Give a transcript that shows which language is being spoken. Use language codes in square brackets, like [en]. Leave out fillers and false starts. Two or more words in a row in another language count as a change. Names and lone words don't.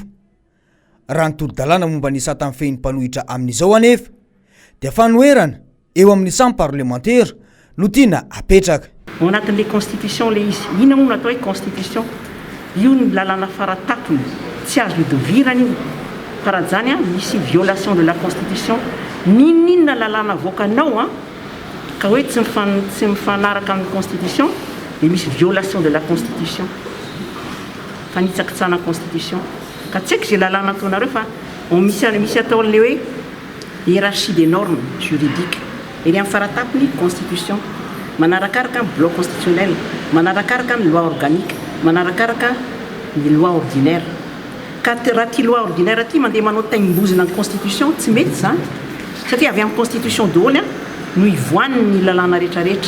[mg] Raha ny tolo-dalàna momba ny sata mifeny mpanohitra amin'izao anefa dia fanoherana eo amin'ny sambo parlementaire no tiana apetraka. Ao anatin'ilay constitution le izy ina moa natao hoe constitution io ny lalàna faratapony tsy azo idovirana io faranjany misy [fr] violation de la constitution [mg] ninina lalàna voakanao ka hoe tsy mifanaraka amin'ny constitution dia misy [fr] violation de la constitution [mg] fanitsakitsana constitution ka tsy haiko izay lalàna ataonareo fa misy ataon'le hoe [fr] hiérarchie des normes juridiques [mg] eny amin'ny faratapony constitution manarakaraka ny [fr] bloc constitutionnel, [mg] manarakaraka ny [fr] loi organique, [mg] manarakaraka ny [fr] loi ordinaire. [mg] Ka raha ty [fr] loi ordinaire [mg] ty mandeha manao taimbozina ny constitution tsy mety zany satria avy amin'ny constitution daholo no ivoan'ny lalàna rehetrarehetra.